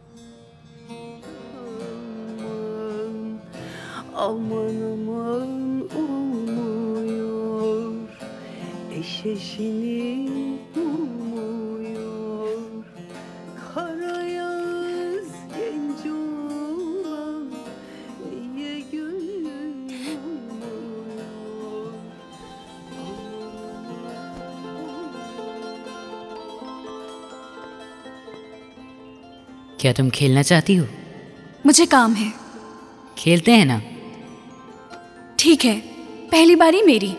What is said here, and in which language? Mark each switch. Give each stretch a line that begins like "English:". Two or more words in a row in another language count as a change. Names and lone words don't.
Turkish: Aman aman olmuyor, eşeşini bulmuyor. Kara yaz genç olan niye gönlüm olmuyor?
Hindi: क्या तुम खेलना चाहती हो? मुझे काम है। खेलते हैं ना। ठीक है, पहली बारी मेरी।